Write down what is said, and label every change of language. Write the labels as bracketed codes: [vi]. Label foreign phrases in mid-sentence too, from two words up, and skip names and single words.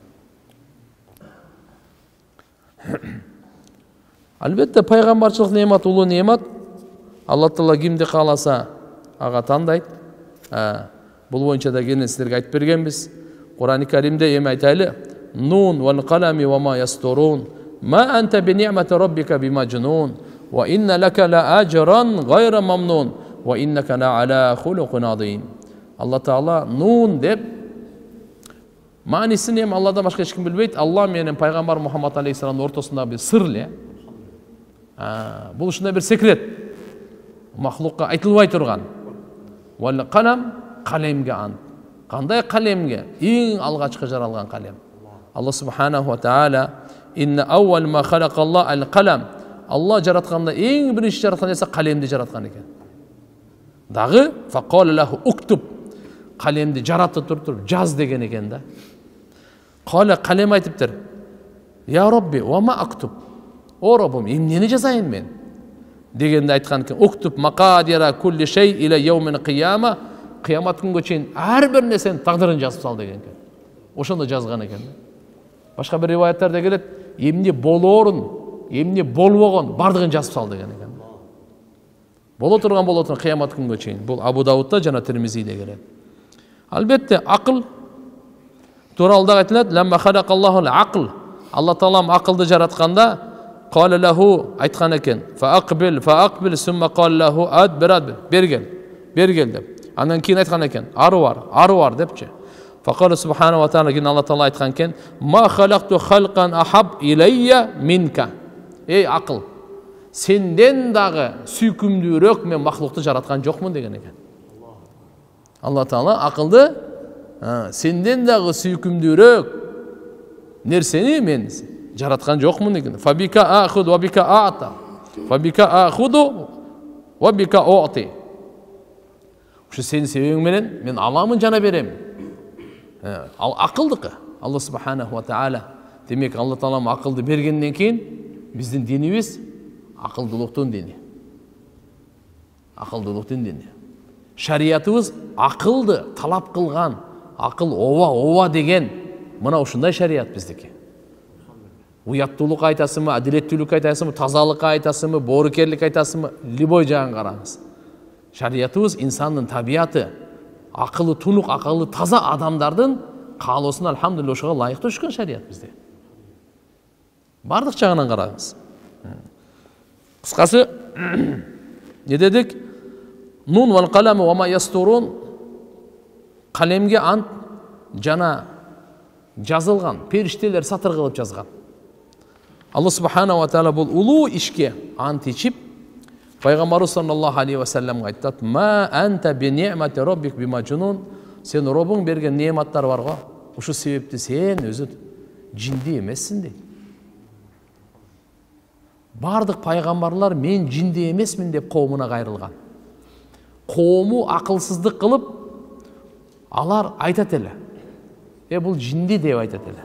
[ky] Албетте пайгамбарчылык неемат улуу неемат. Алла Таала кимди кааласа ага тандайт. Бул боюнча да кene силерге айтып бергенбиз. Кур'ан-ы Каримде эми айтайлы. [ar] ن والقلم وما يسطرون ما أنت بنعمة ربك بمجنون. وإن لك لأجرا غير ممنون. وإنك لعلى خلق عظيم. [ky] Алла Таала нун деп маанисин эми Алладан башка эч ким билбейт. Алла менен пайгамбар Мухаммад алейхиссаламдын ортосунда бир сыр эле. Бул ушундай бир секрет. Махлукка айтылбай турган. Вал калам калемге ант. Кандай калемге? Эң алгачкы жаралган калем. [ar] الله سبحانه وتعالى إن أول ما خلق الله القلم. [ky] Алла жаратканда эң биринчи жараткан нерсе калемди жараткан экен. [ar] Дагы فقال له اكتب. [ky] Калемди жаратып туруп жаз деген экен да. Кала калем айтыптыр. [ar] يا ربي وما أكتب. [ky] О Роббум, эмнени жазайын мен? Дегенде айткан экен. [ar] اكتب مقادير كل شيء إلى يوم القيامة. [ky] Кыямат күнгө чейин ар бир нерсенин тагдырын жазып сал деген экен. Ошондо жазган экен. Башка бир риваяттарда келет, эмне болоорун, эмне болбогон бардыгын жазып сал деген экен. Боло турган кыямат күнгө чейин. Бул Абу Даудда жана Тирмизиде келет. Албетте акыл тууралуу айтылат. [ar] لما خلق الله العقل. [ky] Алла Таалам акылды жаратканда [ar] قال له [ky] айткан экен. [ar] فأقبل ثم قال له أدبر. [ky] Бергел деп. Андан кийин айткан экен. Ары бар депчи. [ar] فقال سبحانه وتعالى [ky] кийин Алла Таала айткан экен. [ar] ما خلقت خلقا أحب إلي منك. [ky] Эй акыл, сенден дагы сүйкүмдүүрөөк мен махлукту жараткан жокмун деген экен. Алла Таала акылды сенден дагы сүйкүмдүүрөөк нерсени мен жараткан жокмун деген. [ar] فبك آخذ وبك أعطي. فبك آخذ وبك أعطي. [ky] Ушу сенин себебиң менен мен аламын жана берем. Ал акылдыкы. [ar] الله سبحانه وتعالى. [ky] Демек Алла Таалам акылды бергенден кийин биздин динибиз акылдуулуктун дини. Акылдуулуктун дини. Шариятыбыз акылды талап кылган. Акыл ова деген мына ушундай шарият биздики. Уяттуулук айтасымы, адилеттүүлүк айтасымы, тазалык айтасымы, боорукерлик айтасымы, любой жагын караңыз. Шариятыбыз инсандын табияты, акылы тунук, акылы таза адамдардын каалоосуна алхамдулилlah ошого ылайыктуу түшкөн шарият бизде. Бардык жагынан караңыз. Кыскасы не дедик? [ar] ن والقلم وما يسطرون. [ky] Калемге ант жана жазылган, периштелер сатыр кылып жазган. Алла субхана ва таала бул улуу ишке ант ичип пайгамбарыбыз [ar] صلى الله عليه وسلم [ky] айтат: [ar] "ما أنت بنعمة ربك بمجنون." [ky] Сен Роббуң берген неаматтар бар го. Ушу себепти сен өзү жинди эмессиң дейт. Бардык пайгамбарлар мен жинди эмесмин деп коомуна кайрылган. Коому акылсыздык кылып, алар айтат эле: Бул жинди деп айтат эле.